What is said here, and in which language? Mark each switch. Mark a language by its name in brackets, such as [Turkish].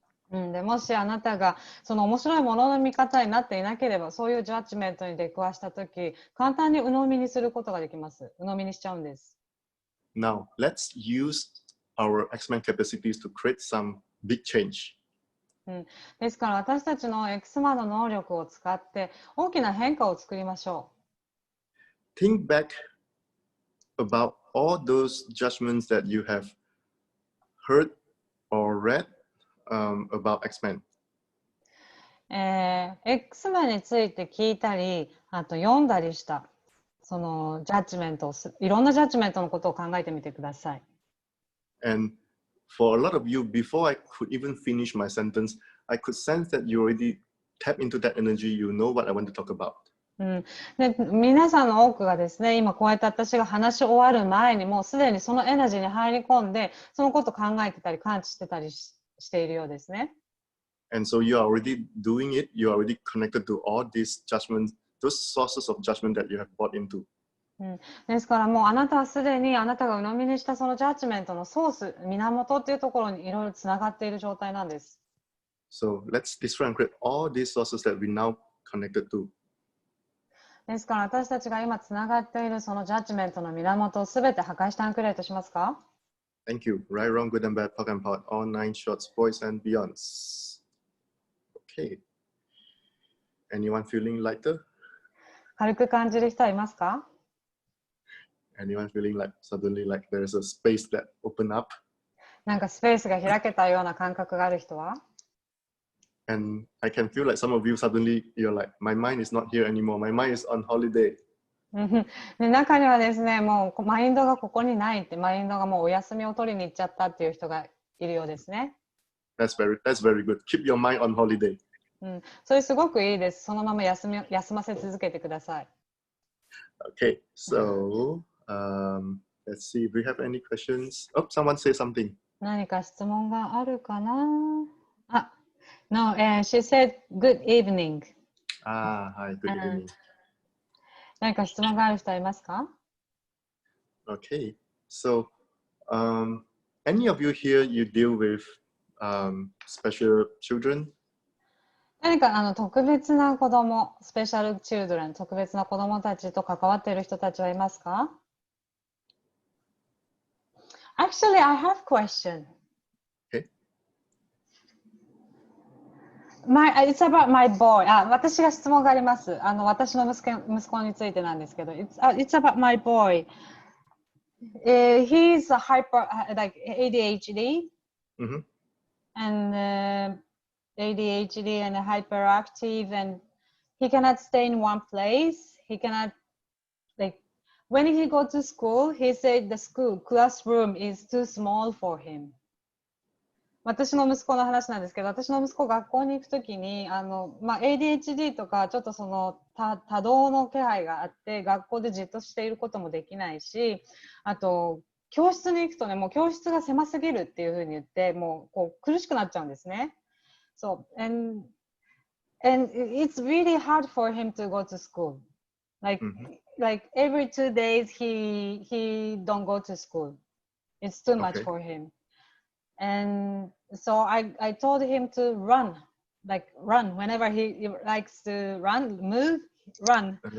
[Japanese] でもしあなたがその面白いものの見方になっていなければ、そういうジャッジメントに出くわしたとき、簡単に鵜呑みにすることができます。鵜呑みにしちゃうんです。 [English] Now, let's use our X-Men capacities to create some big change. [Japanese] ですから私たちの X マンの能力を使って大きな変化を作りましょう。 [English] Think back about all those judgments that you have heard or read about X-Men. [Japanese] X マンについて聞いたり、あと読んだりしたそのジャッジメントをいろんなジャッジメントのことを考えてみてください。 [English] And for a lot of you, before I could even finish my sentence, I could sense that you already tap into that energy. You know what I want to talk about. [Japanese] で皆さんの多くがですね、今こうやって私が話し終わる前にもうすでにそのエナジーに入り込んで、そのことを考えてたり感知してたりしているようですね。 [English] And so you are already doing it. You are already connected to all these judgments, those sources of judgment that you have bought into. [Japanese] ですからもうあなたはすでにあなたが鵜呑みにしたそのジャッジメントのソース、源っていうところにいろいろつながっている状態なんです。 [English] So let's destroy and create all these sources that we now connected to. [Japanese] ですから私たちが今つながっているそのジャッジメントの源をすべて破壊してアンクレートしますか？ [English] Thank you. Right, wrong, good and bad, POC and POD, all nine shorts, boys and beyonds. Okay. Anyone feeling lighter? [Japanese] 軽く感じる人はいますか？ [English] Anyone feeling like suddenly like there's a space that open up? [Japanese] なんかスペースが開けたような感覚がある人は？ [English] And I can feel like some of you suddenly you're like, my mind is not here anymore. My mind is on holiday. [Japanese] で中にはですね、もうマインドがここにないって、マインドがもうお休みを取りに行っちゃったっていう人がいるようですね。 [English] That's very good. Keep your mind on holiday. [Japanese] それすごくいいです。そのまま休ませ続けてください。 [English] Okay, so let's see if we have any questions. Oh, someone say something. [Japanese] 何か質問があるかな？ [English] あ、No, she said good evening. Hi, good evening. [Japanese] 何か質問がある人はいますか？ [English] Okay, so any of you here, you deal with special children? [Japanese] 何か特別な子供、スペシャルチルドレン、特別な子供たちと関わっている人たちはいますか？ [English] Actually, I have question. Okay. It's about my boy. [Japanese] 私が質問があります。私の息子についてなんですけど、 [English] It's about my boy. He's a like ADHD Mm-hmm. and ADHD and hyperactive, and he cannot stay in one place. He cannot like when he go to school, he said the school classroom is too small for him. [Japanese] 私の息子の話なんですけど、私の息子学校に行くときにADHD とかちょっとその多動の気配があって学校でじっとしていることもできないし、あと教室に行くとね、もう教室が狭すぎるっていうふうに言ってもうこう苦しくなっちゃうんですね。 [English] So and it's really hard for him to go to school. Like every 2 days he don't go to school. It's too much for him. And so I told him to run whenever he likes to move, run.